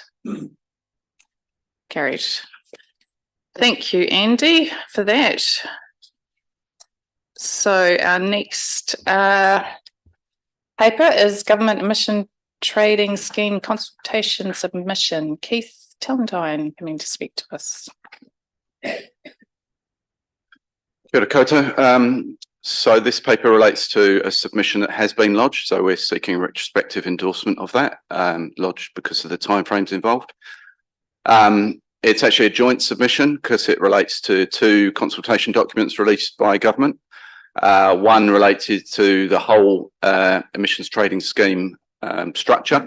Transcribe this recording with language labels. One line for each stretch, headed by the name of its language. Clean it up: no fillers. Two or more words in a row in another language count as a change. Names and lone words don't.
English: Carried. Thank you, Andy, for that. So our next paper is Government Emission Trading Scheme Consultation Submission. Keith Tellentine coming to speak to us.
Māori: Kia ora koutou.
English: So this paper relates to a submission that has been lodged. So we're seeking a retrospective endorsement of that, lodged because of the timeframes involved. It's actually a joint submission because it relates to 2 consultation documents released by government. One related to the whole emissions trading scheme structure.